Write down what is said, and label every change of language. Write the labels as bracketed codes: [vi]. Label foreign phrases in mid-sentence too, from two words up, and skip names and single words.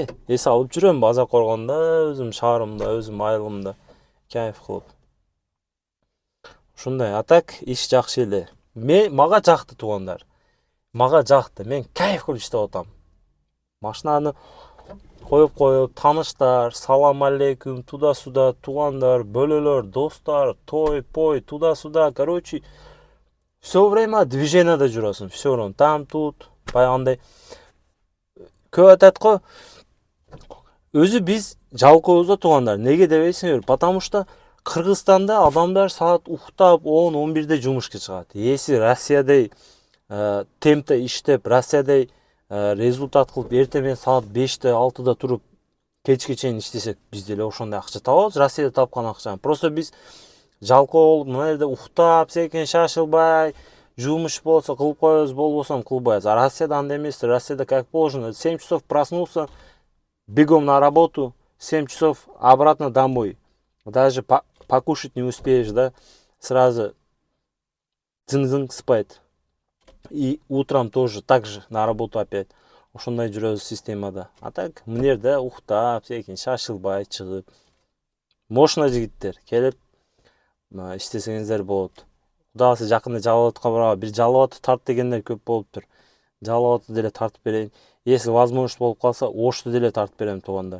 [ky] Эс алып жүрөм база коргондо, өзүм шаарымда, өзүм айылымда кайф кылып. Ушундай, а так иш жакшы эле. Мага жакты, туугандар. Мага жакты. Мен кайф кылып иштеп атам. Машинаны коюп, тааныштар, салам алейкум, туда-суда, туугандар, бөлөлөр, достар, [ru] той, туда-суда, короче, все время движениеда жүрөсүң, все время там тут, [ky] баягындай. Көп айтат го, өзү биз жалкообузда, туугандар. Неге дебейсиңер? [ru] Потому что [ky] Кыргызстанда адамдар саат уктап 10-11де жумушка чыгат. Эси Россиядай темпте иштеп, Россиядай результат кылып, эртең саат 5-те, 6-да туруп кечке чейин иштесек, биз деле ошондой акча табабыз, Россияда тапкан акчаны. Просто биз жалкоо болуп, мына жерде уктап, секен шашылбай, жумуш болсо кылып коебуз, болбосо кылбайбыз. А Россияда андай эмес. [ru] Россияда как положено, 7 часов проснулся, бегом на работу, 7 часов обратно домой. Даже покушать не успеешь, да? Сразу дзынь-дзынь спать. И утром тоже так же на работу опять. [ky] Ошондой жүрөбүз системада. А так, мына жерде уктап, секин шашылбай чыгып, мощно жигиттер келип иштесеңиздер болот. Кудай кааласа жакында Жалал Абадка барабы, бир Жалал Абадты тарт дегендер көп болуптур. Жалал Абадты деле тартып берейин. [ru] Если возможность [ky] болуп калса, Ошто деле тартып берем, туугандар.